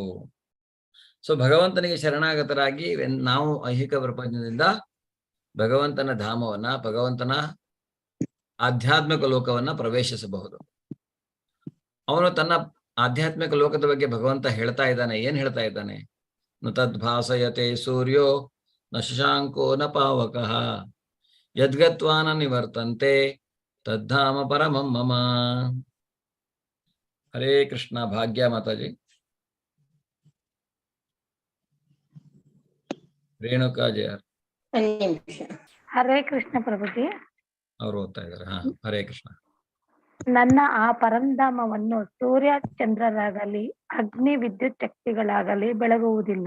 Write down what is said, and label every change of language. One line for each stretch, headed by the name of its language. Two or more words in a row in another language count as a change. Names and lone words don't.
Kannada: ಸೊ ಭಗವಂತನಿಗೆ ಶರಣಾಗತರಾಗಿ ನಾವು ಐಹಿಕ ಪ್ರಪಂಚದಿಂದ ಭಗವಂತನ ಧಾಮವನ್ನ, ಭಗವಂತನ ಆಧ್ಯಾತ್ಮಿಕ ಲೋಕವನ್ನ ಪ್ರವೇಶಿಸಬಹುದು. ಅವನು ತನ್ನ ಆಧ್ಯಾತ್ಮಿಕ ಲೋಕದ ಬಗ್ಗೆ ಭಗವಂತ ಹೇಳ್ತಾ ಇದ್ದಾನೆ. ಏನ್ ಹೇಳ್ತಾ ಇದ್ದಾನೆ?
Sanskrit: ನ ತದ್ಭಾಸಯತೆ ಸೂರ್ಯೋ ನ ಶಶಾಂಕೋ ನ ಪಾವಕಃ ಯದ್ಗತ್ವಾ ನ ನಿವರ್ತಂತೆ ತದ್ಧಾಮ ಪರಮಂ ಮಮ.
Kannada: ಹರೇ ಕೃಷ್ಣ. ಭಾಗ್ಯ ಮಾತಾಜಿ. ರೇಣುಕಾ ಜಯರ್. ಹರೇ ಕೃಷ್ಣ ಪ್ರಭುಜಿ. ಅವ್ರು ಓದ್ತಾ ಇದ್ದಾರೆ. ಹರೇ ಕೃಷ್ಣ. ನನ್ನ ಆ ಪರಂಧಾಮವನ್ನು ಸೂರ್ಯ ಚಂದ್ರರಾಗಲಿ ಅಗ್ನಿ ವಿದ್ಯುತ್ ಶಕ್ತಿಗಳಾಗಲಿ ಬೆಳಗುವುದಿಲ್ಲ.